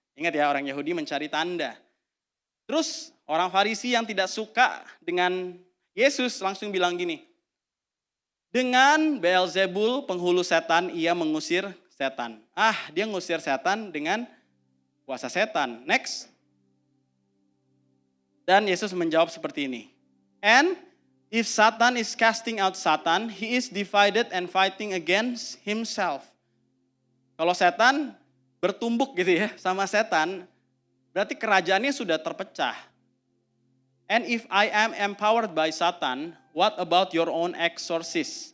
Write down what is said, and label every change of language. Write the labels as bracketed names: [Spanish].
[Indonesian] Ingat ya, orang Yahudi mencari tanda. Terus orang Farisi yang tidak suka dengan Yesus langsung bilang gini, dengan Beelzebul penghulu setan ia mengusir setan. Dia ngusir setan dengan kuasa setan. Next. Dan Yesus menjawab seperti ini. [English] And if Satan is casting out Satan, he is divided and fighting against himself. [Indonesian] Kalau setan bertumbuk gitu ya sama setan, berarti kerajaannya sudah terpecah. [English] And if I am empowered by Satan, what about your own exorcist?